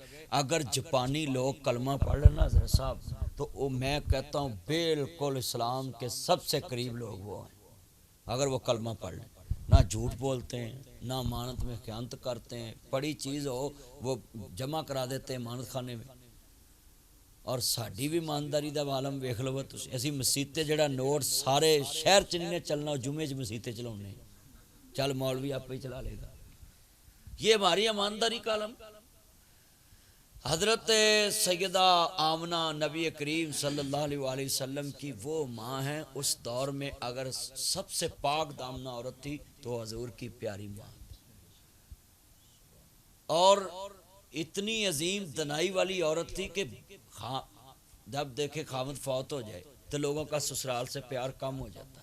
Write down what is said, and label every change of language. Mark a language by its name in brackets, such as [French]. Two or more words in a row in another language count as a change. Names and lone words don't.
[Urdu] اگر جاپانی لوگ کلمہ پڑھ لینا حضرت صاحب تو میں کہتا ہوں بالکل اسلام کے سب سے قریب لوگ وہ ہیں اگر وہ کلمہ پڑھ لیں. نہ جھوٹ بولتے ہیں نہ امانت میں خیانت کرتے ہیں بڑی چیز ہو وہ جمع کرا دیتے ہیں امانت خانے میں. [Punjabi] اور ساڈی بھی ایمانداری دا عالم ویکھ لو تسی اسی مسیتے جڑا نوٹ سارے شہر چ نہیں چلنا جمعے چ مسیتے چلاونے چل مولوی [Urdu] آپ ہی چلا لے گا. یہ ہماری ایمانداری کا عالم. حضرت سیدہ آمنہ نبی کریم [Arabic] صلی اللہ علیہ وسلم [Urdu] کی وہ ماں ہیں اس دور میں اگر سب سے پاک دامنہ عورت تھی تو حضور کی پیاری ماں اور اتنی عظیم دنائی والی عورت تھی کہ جب دیکھے خاوند فوت ہو جائے تو لوگوں کا سسرال سے پیار کم ہو جاتا ہے.